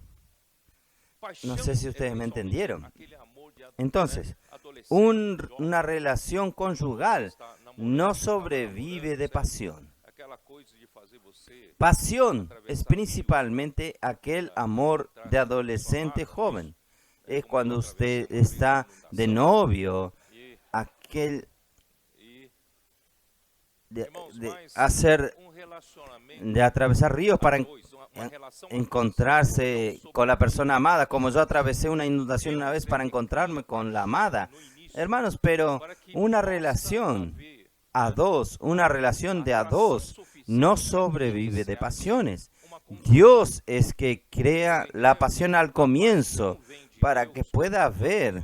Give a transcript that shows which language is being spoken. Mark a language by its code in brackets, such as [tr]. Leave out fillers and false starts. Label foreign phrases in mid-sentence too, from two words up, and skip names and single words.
[pt] paixão. [es] No sé si ustedes me [pt] É [es] entendieron. [pt] aquele amor de [es] Entonces, [pt] adolescente, [es] una relación conjugal no sobrevive de pasión. [pt] aquela coisa de fazer você [es] Pasión es principalmente aquel amor de adolescente joven. Es cuando usted está de novio, aquel [pt] e [es] de hacer, [pt] relacionamento [es] de atravesar ríos para [pt] dois, uma relação [es] encontrarse con la persona amada, como yo atravesé una inundación una vez para encontrarme con la amada. Hermanos, pero una relación a dos, una relación de a dos, no sobrevive de pasiones. Dios es que crea la pasión al comienzo para que pueda haber